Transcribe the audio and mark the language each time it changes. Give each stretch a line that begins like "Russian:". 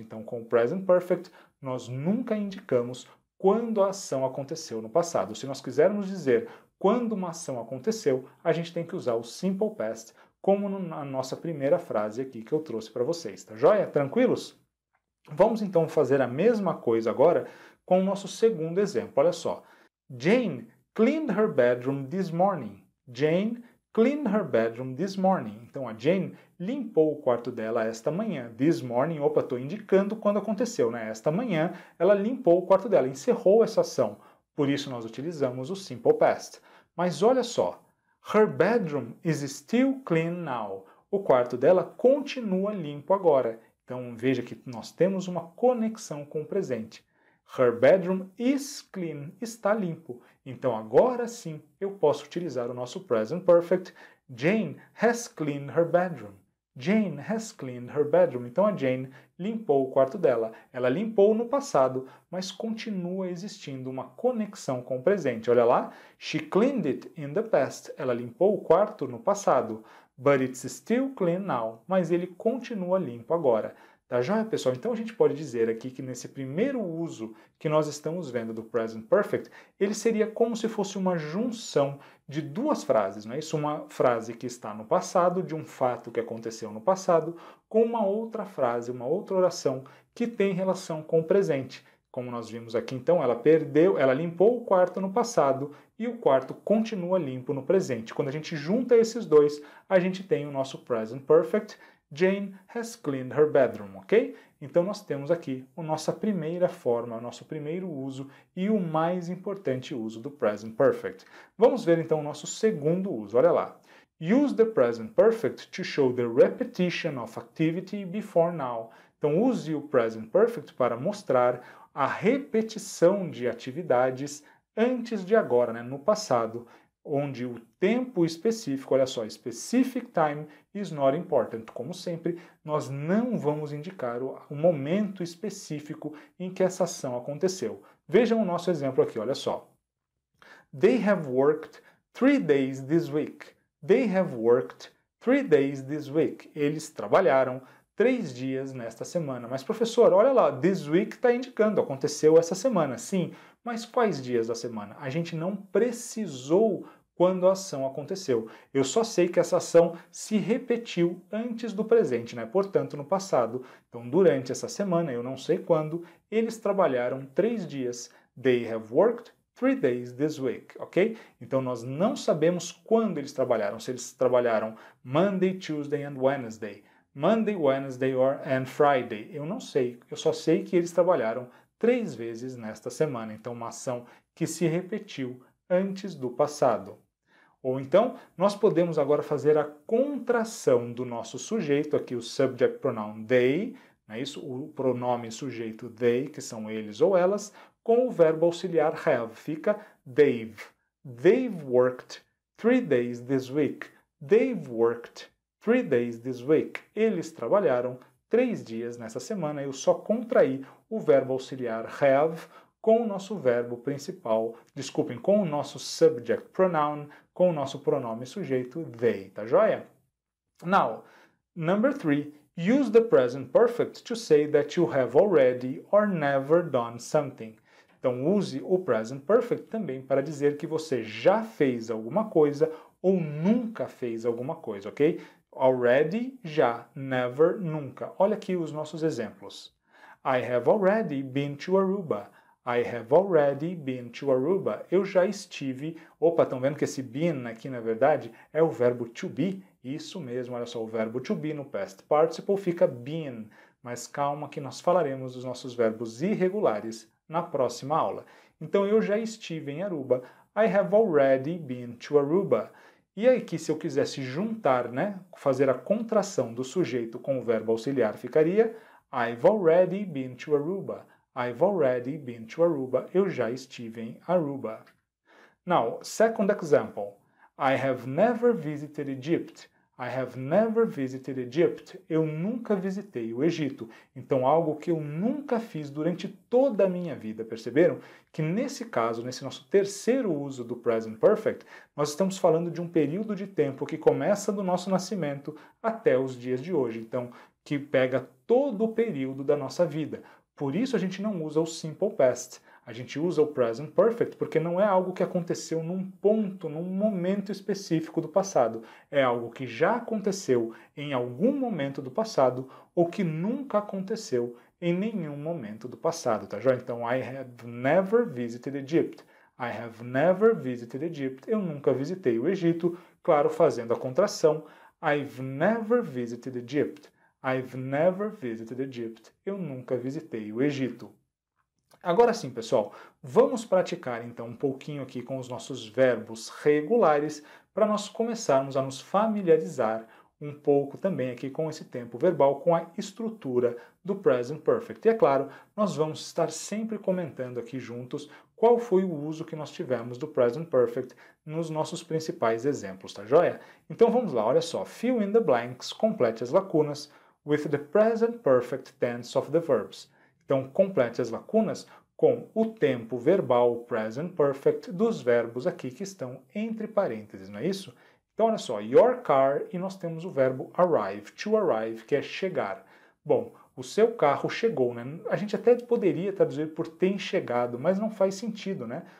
Portuguese: Então, com o present perfect, nós nunca indicamos quando a ação aconteceu no passado. Se nós quisermos dizer quando uma ação aconteceu, a gente tem que usar o simple past, como na nossa primeira frase aqui que eu trouxe para vocês, tá joia? Tranquilos? Vamos então fazer a mesma coisa agora com o nosso segundo exemplo. Olha só.
English: Jane cleaned her bedroom this morning. Jane cleaned her bedroom this morning.
Portuguese: Então a Jane limpou o quarto dela esta manhã.
English: This morning,
Portuguese: opa, estou indicando quando aconteceu, né? Esta manhã ela limpou o quarto dela, encerrou essa ação. Por isso nós utilizamos o simple past. Mas olha só.
English: Her bedroom is still clean now.
Portuguese: o quarto dela continua limpo agora. Então veja que nós temos uma conexão com o presente.
English: Her bedroom is clean,
Portuguese: está limpo. Então agora sim eu posso utilizar o nosso present perfect.
English: Jane has cleaned her bedroom. Jane has cleaned her bedroom.
Portuguese: Então a Jane limpou o quarto dela. Ela limpou no passado, mas continua existindo uma conexão com o presente. Olha lá,
English: she cleaned it in the past.
Portuguese: Ela limpou o quarto no passado.
English: But it's still clean now.
Portuguese: Mas ele continua limpo agora. Tá joia, pessoal? Então a gente pode dizer aqui que nesse primeiro uso que nós estamos vendo do Present Perfect, ele seria como se fosse uma junção de duas frases, não é isso? Uma frase que está no passado, de um fato que aconteceu no passado, com uma outra frase, uma outra oração que tem relação com o presente. Como nós vimos aqui, então, ela limpou o quarto no passado e o quarto continua limpo no presente. Quando a gente junta esses dois, a gente tem o nosso Present Perfect.
English: Jane has cleaned her bedroom, ok?
Portuguese: Então nós temos aqui a nossa primeira forma, o nosso primeiro uso e o mais importante uso do Present Perfect. Vamos ver então o nosso segundo uso, olha lá.
English: Use the Present Perfect to show the repetition of activity before now.
Portuguese: Então use o Present Perfect para mostrar a repetição de atividades antes de agora, né, no passado, onde o tempo específico, olha só,
English: specific time is not important.
Portuguese: Como sempre, nós não vamos indicar o momento específico em que essa ação aconteceu. Vejam o nosso exemplo aqui, olha só.
English: They have worked 3 days this week. They have worked 3 days this week.
Portuguese: Eles trabalharam 3 dias nesta semana. Mas, professor, olha lá,
English: this week
Portuguese: está indicando, aconteceu essa semana. Sim, mas quais dias da semana? A gente não precisou quando a ação aconteceu. Eu só sei que essa ação se repetiu antes do presente, né? Portanto, no passado. Então, durante essa semana, eu não sei quando, eles trabalharam 3 dias.
English: They have worked 3 days this week, ok?
Portuguese: Então, nós não sabemos quando eles trabalharam. Se eles trabalharam
English: Monday, Tuesday and Wednesday. Monday, Wednesday and Friday.
Portuguese: Eu não sei. Eu só sei que eles trabalharam 3 vezes nesta semana. Então, uma ação que se repetiu antes do passado. Ou então, nós podemos agora fazer a contração do nosso sujeito, aqui o subject pronoun they, não é isso? O pronome sujeito they, que são eles ou elas, com o verbo auxiliar have. Fica they've.
English: They've worked 3 days this week. They've worked 3 days this week.
Portuguese: Eles trabalharam 3 dias nessa semana. Eu só contraí o verbo auxiliar have com o nosso verbo principal, com o nosso subject pronoun, com o nosso pronome sujeito they, tá joia?
English: Now, number 3, use the present perfect to say that you have already or never done something.
Portuguese: Então, use o present perfect também para dizer que você já fez alguma coisa ou nunca fez alguma coisa, ok? Already, já, never, nunca. Olha aqui os nossos exemplos.
English: I have already been to Aruba. I have already been to Aruba.
Portuguese: Eu já estive... Opa, estão vendo que esse been aqui, na verdade, é o verbo to be? Isso mesmo, olha só, o verbo to be no past participle fica been. Mas calma que nós falaremos dos nossos verbos irregulares na próxima aula. Então, eu já estive em Aruba.
English: I have already been to Aruba.
Portuguese: E aí que se eu quisesse juntar, né, fazer a contração do sujeito com o verbo auxiliar, ficaria
English: I've already been to Aruba. I've already been to Aruba.
Portuguese: Eu já estive em Aruba.
English: Now, second example. I have never visited Egypt. I have never visited Egypt.
Portuguese: Eu nunca visitei o Egito. Então, algo que eu nunca fiz durante toda a minha vida. Perceberam? Que nesse caso, nesse nosso terceiro uso do Present Perfect, nós estamos falando de um período de tempo que começa do nosso nascimento até os dias de hoje. Então, que pega todo o período da nossa vida. Por isso a gente não usa o Simple Past. A gente usa o Present Perfect porque não é algo que aconteceu num ponto, num momento específico do passado. É algo que já aconteceu em algum momento do passado ou que nunca aconteceu em nenhum momento do passado, tá joia?
English: Então, I have never visited Egypt. I have never visited Egypt.
Portuguese: Eu nunca visitei o Egito. Claro, fazendo a contração.
English: I've never visited Egypt. I've never visited Egypt.
Portuguese: Eu nunca visitei o Egito. Agora sim, pessoal, vamos praticar então um pouquinho aqui com os nossos verbos regulares para nós começarmos a nos familiarizar um pouco também aqui com esse tempo verbal, com a estrutura do Present Perfect. E é claro, nós vamos estar sempre comentando aqui juntos qual foi o uso que nós tivemos do Present Perfect nos nossos principais exemplos, tá joia? Então vamos lá, olha só.
English: Fill in the blanks,
Portuguese: complete as lacunas
English: with the present perfect tense of the verbs.
Portuguese: Então, complete as lacunas com o tempo verbal present perfect dos verbos aqui que estão entre parênteses, não é isso? Então, olha só, your car, e nós temos o verbo arrive, to arrive, que é chegar. Bom, o seu carro chegou, né? A gente até poderia traduzir por tem chegado, mas não faz sentido, né?